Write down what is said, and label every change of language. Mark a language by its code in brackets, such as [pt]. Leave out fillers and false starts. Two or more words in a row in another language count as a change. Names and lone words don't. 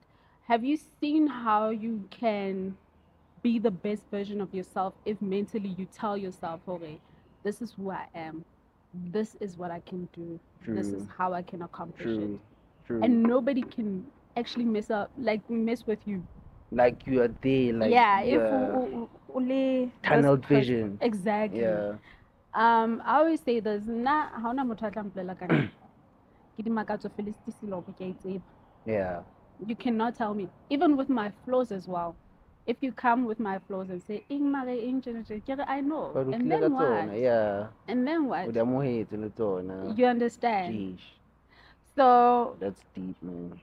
[en] Have you seen how you can be the best version of yourself if mentally you tell yourself, okay, this is who I am, this is what I can do, this is True, how I can accomplish it, true, true. and nobody can actually mess with you. Like you are there, like Yeah, you if are only tunnel vision. exactly. Yeah, I always say this, [nso] na haona motho a tla mpolela ka nna. Ke dimakatso fela se selo ke a e tseba. [en] yeah. You cannot tell me, even with my flaws as well. If you come with my flaws and say, I know. But And then what? yeah. And then what? You understand? Jeez, So, that's deep, man.